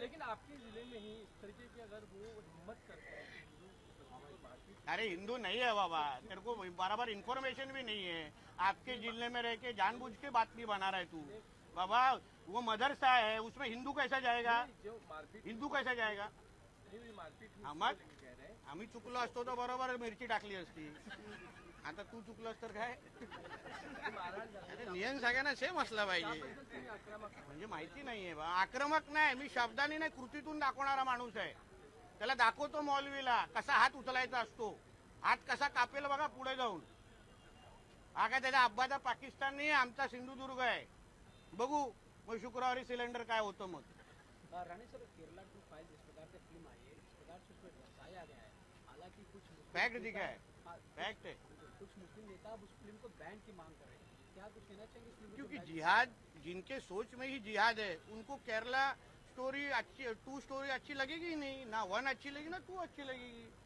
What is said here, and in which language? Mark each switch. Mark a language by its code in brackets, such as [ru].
[hi] लेकिन आपके जिले में ही इस तरीके की अगर वो हिम्मत करते हैं अरे हिंदू नहीं है बाबा, तेरे को बराबर इन्फॉर्मेशन भी नहीं है। आपके जिले में रह के जानबूझ के बातमी बना रहा है तू। बाबा वो मदरसा है, उसमें हिंदू कैसा जाएगा? हिंदू कैसा जाएगा? [mr] आम्ही चुकलो असतो तर बरोबर मिरची टाकली असती। आता तू चुकलास तर काय? अरे नियम सगळ्यांना सेम असला पाहिजे। म्हणजे माहिती नाहीये बा, आक्रमक नाही, मी शब्दाने नाही कृतीतून दाखवणारा माणूस आहे। त्याला दाखवतो मौलवीला कसा हात उचलायचा असतो, हात कसा कापेल बघा पुढे जाऊन। हा काय त्याचा अब्बाचा पाकिस्तान नाही, आमचा सिंधुदुर्ग आहे। बघू मग शुक्रवारी सिलेंडर काय होतं मग। [hi] रानी सर, केरला टू फाइल जिस प्रकार से फिल्म आई है, इस प्रकार से उसमें दर्शाया गया है, हालांकि कुछ फैक्ट दिखा है, फैक्ट है। कुछ मुस्लिम नेता अब उस फिल्म को बैन की मांग कर रहे हैं, क्या कुछ कहना चाहेंगे इस फिल्म को? क्योंकि जिहाद जिनके सोच में ही जिहाद है, उनको केरला स्टोरी अच्छी, 2 स्टोरी अच्छी लगेगी ही नहीं, ना 1 अच्छी लगेगी ना 2 अच्छी लगेगी।